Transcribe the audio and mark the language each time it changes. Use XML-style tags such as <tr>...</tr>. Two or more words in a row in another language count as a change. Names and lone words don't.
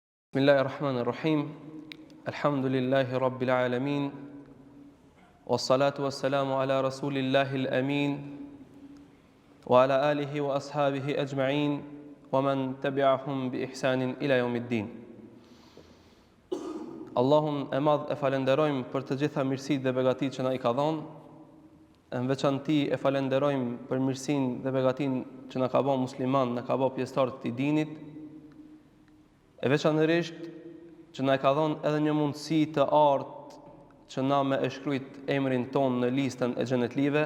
<ar>بسم الله الرحمن الرحيم الحمد لله رب العالمين. والصلاة والسلام على رسول الله الأمين. وعلى آله وأصحابه أجمعين. ومن تبعهم بإحسان إلى يوم الدين.</ar> <sq>Allahun e madh e falenderojmë për të gjitha mirësitë dhe begatitë që na i ka dhënë. Në veçanti e falenderojmë për mirësinë dhe begatinë që na ka bërë musliman, na ka bërë pjesëtar të këtij dinit. E veçanërisht që na e ka dhënë edhe një mundësi të artë që na me e shkruajt emrin ton në listën e xhenetlive.</sq>